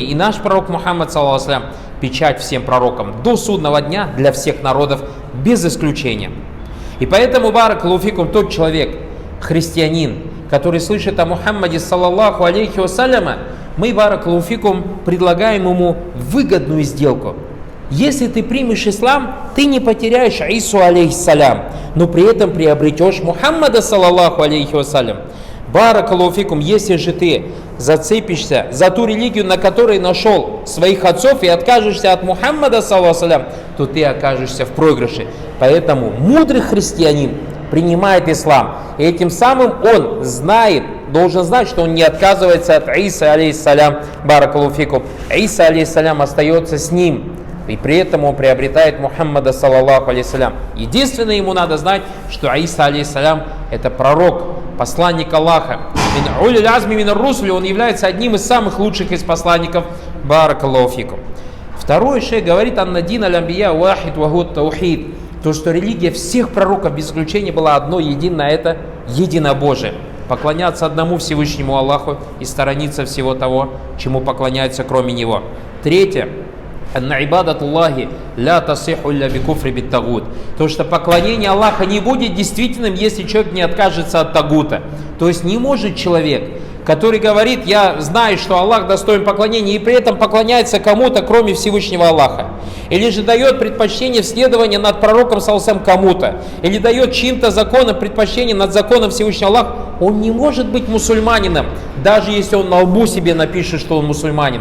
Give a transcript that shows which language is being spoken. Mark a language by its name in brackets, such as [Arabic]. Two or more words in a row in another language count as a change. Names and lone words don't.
[Russian] И наш пророк Мухаммад, [Arabic] صلى الله عليه وسلم, [Russian] печать всем пророкам до судного дня для всех народов без исключения. И поэтому, [Arabic] بارك الله فيكم, [Russian] тот человек, христианин, который слышит о Мухаммаде, [Arabic] صلى الله عليه وسلم, [Russian] мы, [Arabic] بارك الله فيكم, [Russian] предлагаем ему выгодную сделку. Если ты примешь ислам, ты не потеряешь Ису алейхиссалям, но при этом приобретешь Мухаммада, [Arabic] صلى الله عليه وسلم. بارك الله فيكم, [Russian] если же ты зацепишься за ту религию, на которой нашел своих отцов, и откажешься от Мухаммада, [Arabic] صلى الله عليه وسلم, [Russian] то ты окажешься в проигрыше. Поэтому мудрый христианин принимает ислам, и этим самым он должен знать, что он не отказывается от Исы алейхиссалям, [Arabic] بارك الله فيكم. [Russian] Иса алейхиссалям остается с ним, и при этом он приобретает Мухаммада, [Arabic] صلى الله عليه سلام. [Russian] Единственное, ему надо знать, что Иса алейхиссалям это пророк, посланник Аллаха. Он является одним из самых лучших из посланников, [Arabic] بارك الله فيكم. [Russian] Второй шейх говорит: [Arabic] أن الدين الأنبياء واحد وهو توحيد. [Russian] То, что религия всех пророков без исключения была одно единое, это единобожие. Поклоняться одному Всевышнему Аллаху и сторониться всего того, чему поклоняются кроме Него. Третье. [Arabic] أن عبادة الله لا تصح إلا بالكفر بالطاغوت. [Russian] То, что поклонение Аллаха не будет действительным, если человек не откажется от тагута. То есть не может человек, который говорит: я знаю, что Аллах достоин поклонения, и при этом поклоняется кому-то, кроме Всевышнего Аллаха. Или же дает предпочтение в следовании над пророком саллаллаху кому-то, или дает чьим-то законам предпочтение над законом Всевышнего Аллаха, он не может быть мусульманином, даже если он на лбу себе напишет, что он мусульманин.